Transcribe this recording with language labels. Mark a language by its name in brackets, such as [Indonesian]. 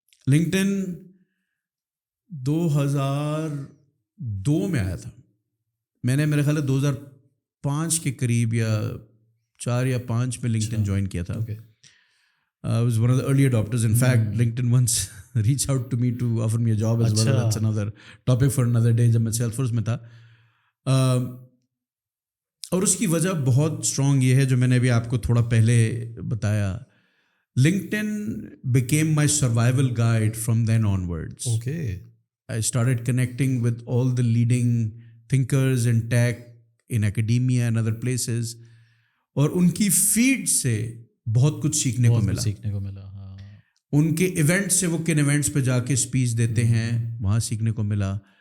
[Urdu] LinkedIn 2002 میں آیا تھا. میں نے میرے خیال ہے 2005 کے قریب یا 4 یا 5 میں LinkedIn جوائن کیا تھا. [English] I was one of the early adopters. In fact, LinkedIn once reached out to me to offer me a job as well. That's another topic for another day. [Urdu] جب میں Salesforce میں تھا, اور اس کی وجہ بہت اسٹرانگ یہ ہے جو میں نے ابھی آپ کو تھوڑا پہلے بتایا. [English] LinkedIn became my survival guide from then onwards. Okay. I started connecting with all the leading thinkers in tech, in academia and other places. [Urdu] اور ان کی فیڈ سے بہت کچھ سیکھنے کو ملا. ہاں. ان کے ایونٹ سے وہ کن ایونٹس پہ جا کے اسپیچ دیتے ہیں وہاں سیکھنے کو ملا.